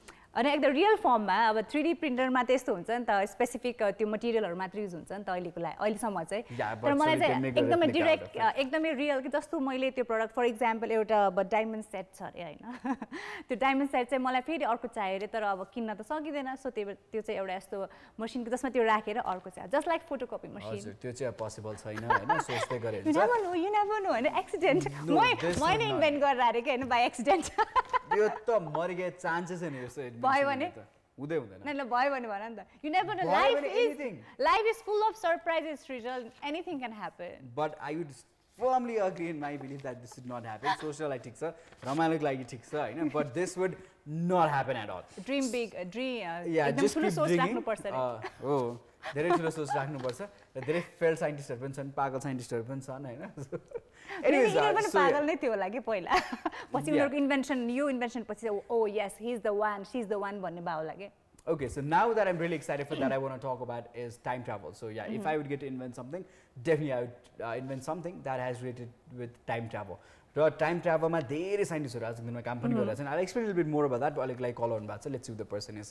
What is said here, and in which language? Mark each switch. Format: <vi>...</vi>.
<ne>अनि एकदम रियल फर्ममा अब 3D प्रिन्टरमा त्यस्तो हुन्छ नि त स्पेसिफिक त्यो मटेरियलहरु मात्र युज हुन्छ नि त अहिलेको लागि अहिलेसम्म चाहिँ तर मलाई चाहिँ एकदमै डाइरेक्ट एकदमै रियल कि जस्तो मैले त्यो प्रडक्ट फर एक्जाम्पल एउटा अब डायमन्ड सेट छ अरे हैन त्यो डायमन्ड सेट चाहिँ मलाई फेरि अर्को चाहियो अरे तर अब किन्न त सकिँदैन सो त्यो चाहिँ एउटा यस्तो मसिनको जसमा त्यो राखेर अर्को चाहिँ</ne> <en>just like photocopy machine</en> <ne>हजुर त्यो चाहिँ पोसिबल छैन हैन सोच्दै गरे</ne> <en>you never know</en> <ne>हैन एक्सिडेन्ट मैले इन्भेन्ट गरेर आरे के हैन बाइ एक्सिडेन्ट यो त मर्गे चान्सेस हैन यस्तो भयो भने हुँदै हुँदैन न ल भयो भने भन नि त</ne> <en>you never know life is full of surprises Shrijal anything can happen but I would firmly agree in my belief that this should not happen social like</en> <ne>ठीक छ रमाइलोको लागि ठीक छ हैन</ne> <en>but this would not happen at all dream big</en> <ne>एकदम ठुलो सोच राख्नु पर्छ रे हो धेरै ठुलो सोच राख्नु पर्छ र धेरै फेल साइन्टिस्टहरु पनि छन् पागल साइन्टिस्टहरु पनि छन् हैन एनिवेज पनि पागल नै थियो होला के पहिला पछि उनीहरुको इन्भेन्सन न्यू इन्भेन्सन पछि</ne> <en>oh yes he is the one</en> <ne>she is the one भन्ने भयो होला के</ne> <en>Okay, so now that I'm really excited for that, I want to talk about is time travel. So yeah, if I would get to invent something, definitely I would invent something that has related with time travel. So time travel</en> <ne>ma धेरै scientists हरु आजको दिनमा काम पनि गरिरहेका छन्.</ne> <en>I'll explain a little bit more about that, but like call on back. So let's see who the person is.</en>